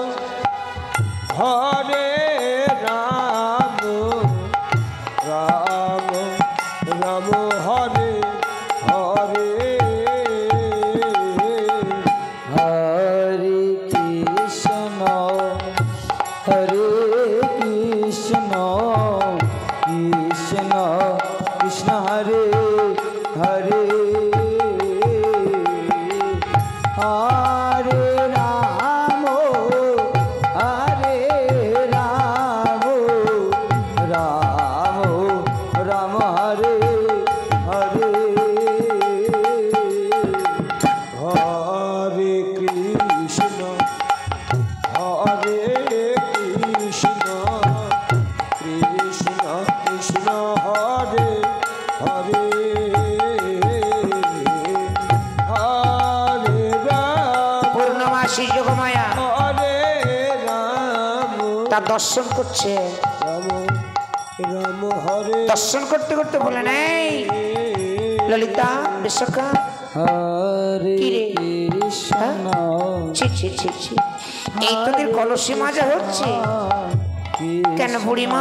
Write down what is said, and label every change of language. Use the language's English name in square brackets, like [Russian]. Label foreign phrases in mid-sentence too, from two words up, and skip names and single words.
[Sanskrit] হরে রাম রাম রাম হরে হরে হরে কৃষ্ণ হরে কৃষ্ণ কৃষ্ণ কৃষ্ণ হরে হরে हरे राम राम राम हरे हरे हरे कृष्ण कृष्ण कृष्ण हरे हरे [Bangla] যোগমায়া তার দর্শন করছে। দর্শন করতে করতে বলে নাই ললিতা বিশ্বকা এই তোদের কলসি মাজা হচ্ছে কেন বুড়িমা?